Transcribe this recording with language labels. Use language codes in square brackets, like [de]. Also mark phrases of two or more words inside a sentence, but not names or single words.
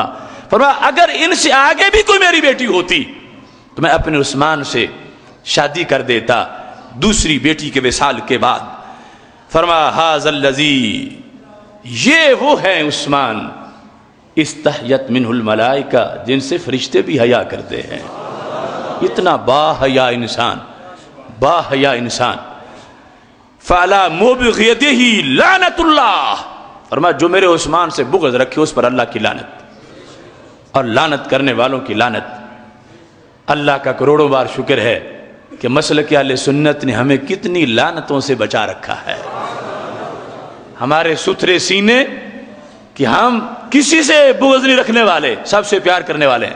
[ur] فرمایا اگر ان سے آگے بھی کوئی میری بیٹی ہوتی تو میں اپنے عثمان سے شادی کر دیتا دوسری بیٹی کے وصال کے بعد۔ فرمایا [ar] ھذا الذی، [ur] یہ وہ ہیں عثمان [ar] استحیت منہ الملائکہ، [ur] جن سے فرشتے بھی حیا کرتے ہیں۔ اتنا با حیا انسان، با حیا انسان۔ [ar] فعلی مبغضہ لعنت اللہ، [ur] فرمایا جو میرے عثمان سے بغض رکھے اس پر اللہ کی لعنت، اور لعنت کرنے والوں کی لعنت۔ اللہ کا کروڑوں بار شکر ہے کہ مسلک اہل سنت نے ہمیں کتنی لعنتوں سے بچا رکھا ہے. ہمارے ستھرے سینے کہ ہم کسی سے بغض نہیں رکھنے والے، سب سے پیار کرنے والے ہیں.